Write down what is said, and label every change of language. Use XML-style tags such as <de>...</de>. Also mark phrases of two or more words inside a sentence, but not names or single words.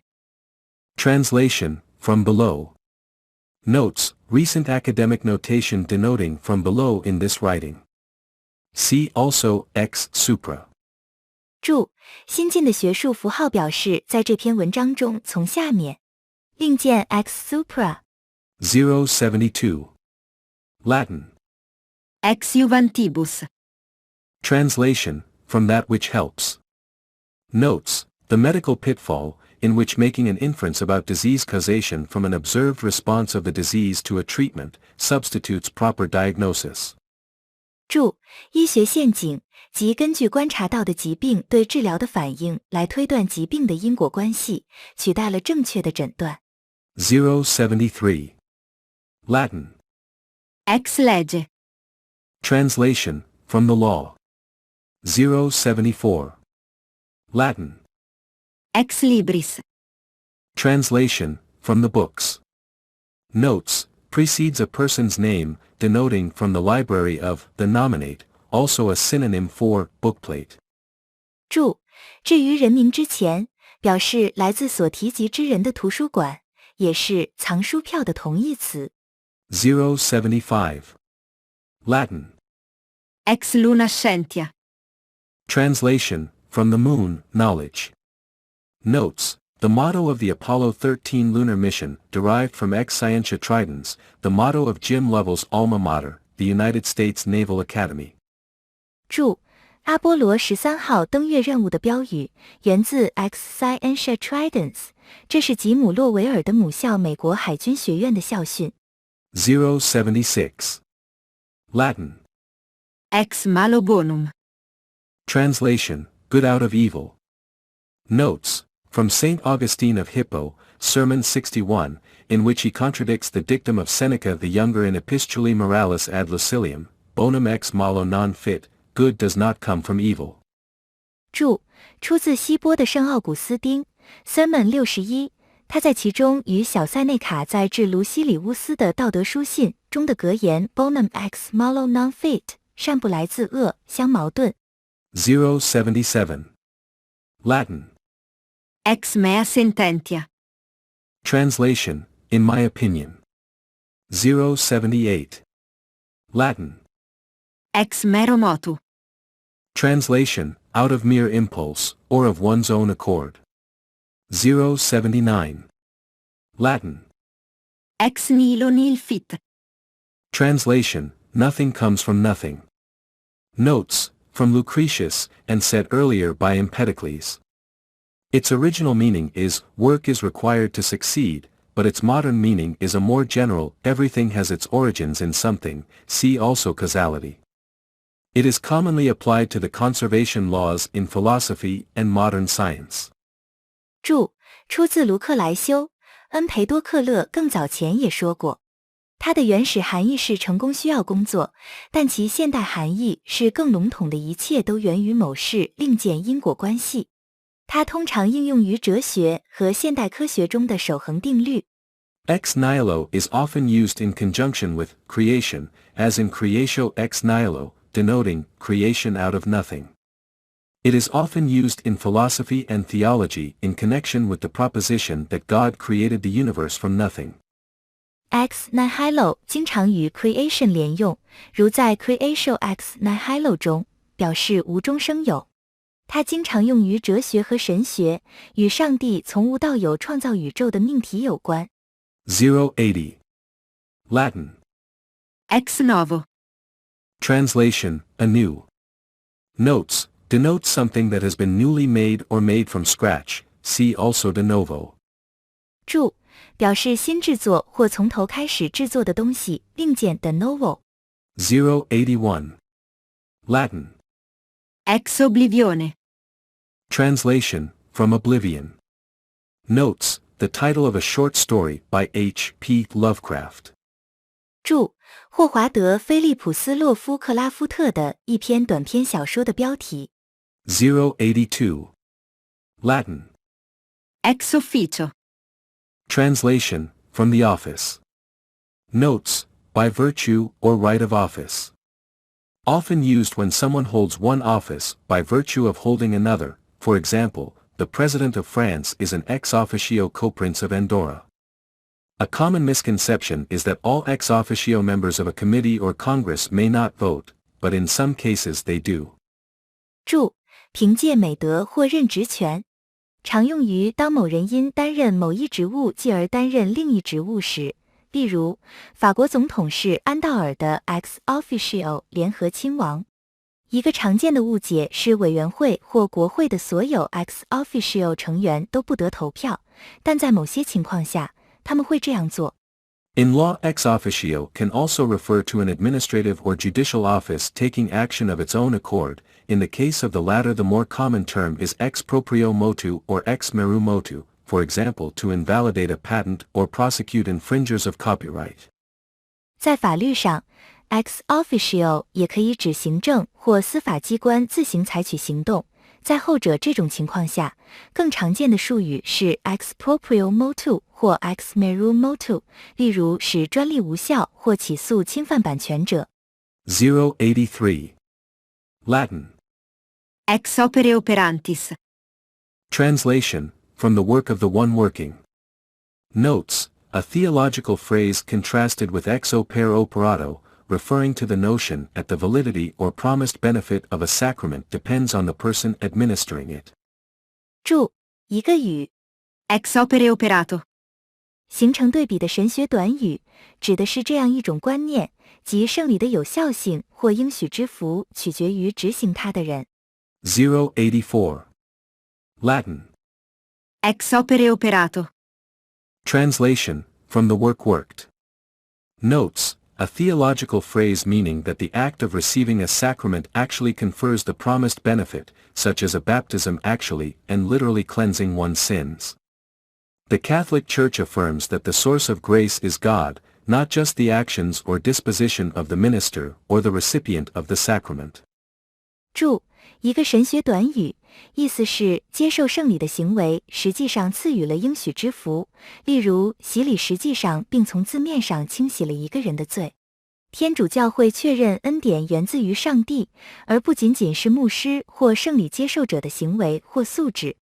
<en>Translation, from below. Notes, recent academic notation denoting from below in this writing. See also</en> <la>ex supra.</la> <zh>注：新进的学术符号表示在这篇文章中从下面。另见</zh> <la>ex supra。</la> <en>072. Latin.</en> <la>Ex juvantibus.</la> <en>Translation, from that which helps. Notes, the medical pitfall, in which making an inference about disease causation from an observed response of the disease to a treatment, substitutes proper diagnosis.</en> <zh>注：医学陷阱，即根据观察到的疾病对治疗的反应来推断疾病的因果关系，取代了正确的诊断。</zh> <en>073. Latin.</en> <la>Ex lege.</la> <en>Translation, from the law. 074. Latin.</en> <la>Ex libris.</la> <en>Translation, from the books. Notes, precedes a person's name, denoting from the library of the nominate, also a synonym for bookplate.</en> <zh>注：至于人名之前，表示来自所提及之人的图书馆，也是藏书票的同义词。</zh> <en>075. Latin.</en> <la>Ex luna scientia.</la> <en>Translation, from the moon, knowledge. Notes, the motto of the Apollo 13 lunar mission, derived from</en> <la>Ex Scientia Tridents,</la> <en>the motto of Jim Lovell's alma mater, the United States Naval Academy.</en> <zh>注：阿波罗13号登月任务的标语源自</zh> <la>Ex Scientia Tridents，</la> <zh>这是吉姆·洛维尔的母校美国海军学院的校训。</zh> <en>076. Latin.</en> <la>Ex malo bonum.</la> <en>Translation, good out of evil. Notes, from St. Augustine of Hippo, Sermon 61, in which he contradicts the dictum of Seneca the Younger in Epistulae Moralis ad Lucilium,</en> <la>bonum ex malo non fit,</la> <en>good does not come from evil.</en> <zh>注：出自希波的圣奥古斯丁 Sermon 61，他在其中与小塞内卡在致卢西里乌斯的道德书信中的格言</zh> <la>bonum ex malo non fit，</la> <zh>善不来自恶相矛盾。</zh> <en>077. Latin.</en> <la>Ex mea sententia.</la> <en>Translation, in my opinion. 078. Latin.</en> <la>Ex mero motu.</la> <en>Translation, out of mere impulse, or of one's own accord. 079. Latin.</en> <la>Ex nihilo nihil fit.</la> <en>Translation, nothing comes from nothing. Notes, from Lucretius, and said earlier by Empedocles. Its original meaning is, work is required to succeed, but its modern meaning is a more general, everything has its origins in something, see also causality. It is commonly applied to the conservation laws in philosophy and modern science.</en> <zh>注：出自卢克莱修，恩培多克勒更早前也说过。它的原始含义是成功需要工作，但其现代含义是更笼统的一切都源于某事，另见因果关系。它通常应用于哲学和现代科学中的守恒定律。</zh> <la>Ex nihilo</la> <en>is often used in conjunction with creation, as in</en> <la>creatio ex nihilo,</la> <en>denoting creation out of nothing. It is often used in philosophy and theology in connection with the proposition that God created the universe from nothing.</en> <la>Ex nihilo</la> <zh>经常与 creation 连用，如在</zh> <la>creatio ex nihilo</la> <zh>中，表示无中生有。它经常用于哲学和神学，与上帝从无到有创造宇宙的命题有关。</zh> <en>080. Latin.</en> <la>Ex novo.</la> <en>Translation, anew. Notes, denotes something that has been newly made or made from scratch, see also</en> <la>de novo.</la> <zh>注：表示新制作或从头开始制作的东西，另见</zh> <la>de novo。</la> <en>081. Latin.</en> <la>Ex oblivione.</la> <en>Translation, from oblivion. Notes, the title of a short story by H.P. Lovecraft.</en> <zh>注：霍华德·菲利普斯·洛夫克拉夫特的一篇短篇小说的标题。</zh> <en>082. Latin.</en> <la>Ex officio.</la> <en>Translation, from the office. Notes, by virtue or right of office. Often used when someone holds one office by virtue of holding another, for example, the President of France is an</en> <la>ex officio</la> <en>co-prince of Andorra. A common misconception is that all</en> <la>ex officio</la> <en>members of a committee or Congress may not vote, but in some cases they do.</en> <zh>注：凭借美德或任职权，常用于当某人因担任某一职务继而担任另一职务时，例如，法国总统是安道尔的</zh> <la>Ex Officio</la> <zh>联合亲王。一个常见的误解是委员会或国会的所有</zh> <la>Ex Officio</la> <zh>成员都不得投票，但在某些情况下，他们会这样做。</zh> <en>In law,</en> <la>ex officio</la> <en>can also refer to an administrative or judicial office taking action of its own accord. In the case of the latter, the more common term is</en> <la>ex proprio motu</la> <en>or</en> <la>ex meru motu,</la> <en>for example to invalidate a patent or prosecute infringers of copyright.</en> <zh>在法律上 ，</zh> <la>ex officio</la> <zh>也可以指行政或司法机关自行采取行动。在后者这种情况下，更常见的术语是</zh> <la>ex proprio motu</la> <zh>或</zh> <la>ex meru motu，</la> <zh>例如使专利无效或起诉侵犯版权者。</zh> <en>083. Latin.</en> <la>Ex opere operantis.</la> <en>Translation, from the work of the one working. Notes, a theological phrase contrasted with</en> <la>ex opere operato,</la> <en>referring to the notion that the validity or promised benefit of a sacrament depends on the person administering it.</en> <zh>注：一个语</zh> <la>Ex opere operato.</la> <zh>形成对比的神学短语，指的是这样一种观念，即圣礼的有效性或应许之福取决于执行它的人。</zh> <en>084. Latin.</en> <la>Ex opere operato.</la> <en>Translation, from the work worked. Notes, a theological phrase meaning that the act of receiving a sacrament actually confers the promised benefit, such as a baptism actually and literally cleansing one's sins. The Catholic Church affirms that the source of grace is God, not just the actions or disposition of the minister or the recipient of the sacrament.</en> <zh>注：一个神学短语，意思是接受圣礼的行为实际上赐予了应许之福，例如洗礼实际上并从字面上清洗了一个人的罪。天主教会确认恩典源自于上帝，而不仅仅是牧师或圣礼接受者的行为或素质。</zh>